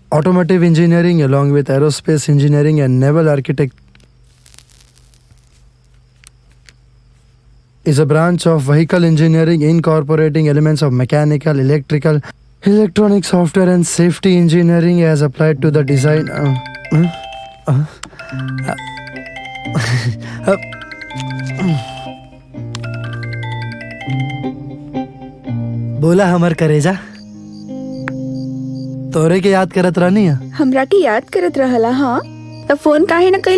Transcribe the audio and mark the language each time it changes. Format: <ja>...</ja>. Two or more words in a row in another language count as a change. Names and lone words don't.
<en>automotive engineering along with aerospace engineering and naval architect is a branch of vehicle engineering incorporating elements of mechanical, electrical, electronic, software and safety engineering as applied to the design.</en> <bho>बोला हमर करेजा तोरे के याद करत रहनी है। हमरा के याद करत रहला हाँ तो फोन काहे न कैला?</bho>